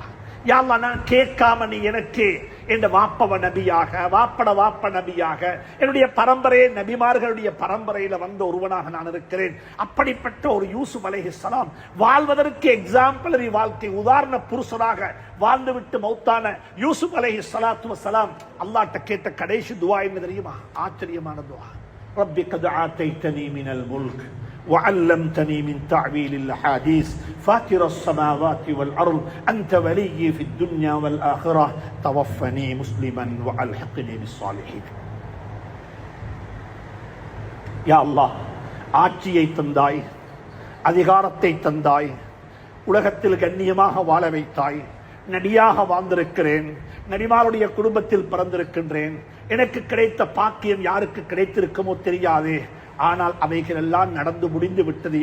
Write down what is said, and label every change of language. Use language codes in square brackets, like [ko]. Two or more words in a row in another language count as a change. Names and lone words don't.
[ta] யா அல்லாஹ், நான் கேட்காம நீ எனக்கு என்ற வாப்பவ நபியாக, வாப்பட வாப்ப நபியாக, என்னுடைய பரம்பரையே நபிமார்களுடைய பரம்பரையில வந்த ஒருவனாக நான் இருக்கிறேன். அப்படிப்பட்ட ஒரு யூசுப் அலைஹிஸ்ஸலாம் வாழ்வதற்கு எக்ஸாம்பிளரி வாழ்க்கை, உதாரண புருஷனாக வாழ்ந்துவிட்டு மௌத்தான யூசுப் அலைஹிஸ்ஸலாத்து வஸ்ஸலாம் அல்லாஹ்ட்ட கேட்ட கடைசி துஆ என்ன தெரியுமா? ஆச்சரியமான துஆ. [ar] رب قد آتيتني من الملك وعلمتني من تعويل الأحاديث فاطر السماوات والأرض أنت ولي في الدنيا والآخرة توفني مسلما وألحقني بالصالحين. يا الله, [ta] ஆட்சியை தந்தாய், அதிகாரத்தை தந்தாய், உலகத்தில் கண்ணியமாக வாழ வைத்தாய், நடியாக வாழ்ந்திருக்கிறேன், நடிமாருடைய குடும்பத்தில் பிறந்திருக்கின்றேன். எனக்கு கிடைத்த பாக்கியம் யாருக்கு கிடைத்திருக்குமோ தெரியாது, ஆனால் அவைகள் எல்லாம் நடந்து முடிந்து விட்டது.